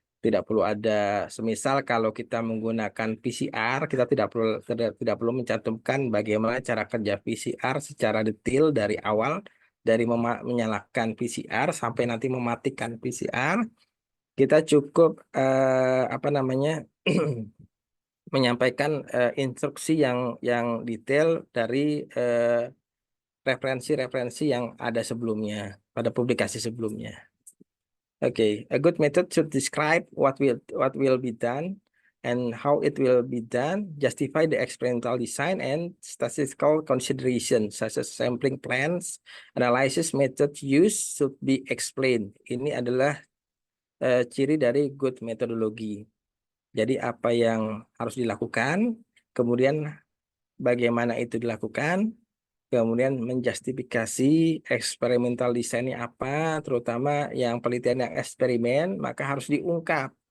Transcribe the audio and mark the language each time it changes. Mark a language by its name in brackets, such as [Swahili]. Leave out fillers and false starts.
[Indonesian] Tidak perlu ada, semisal kalau kita menggunakan PCR, kita tidak perlu mencantumkan bagaimana cara kerja PCR secara detail dari awal, dari menyalakan PCR sampai nanti mematikan PCR. Kita cukup apa namanya, menyampaikan instruksi yang detail dari referensi-referensi yang ada sebelumnya pada publikasi sebelumnya. [English] Okay, a good method should describe what will be done and how it will be done, justify the experimental design and statistical considerations such as sampling plans, analysis method used should be explained. [Indonesian] Ini adalah ciri dari [English] good methodology. [Indonesian] Jadi apa yang harus dilakukan, kemudian bagaimana itu dilakukan, kemudian menjustifikasi eksperimental desainnya apa, terutama yang penelitian yang eksperimen, maka harus diungkap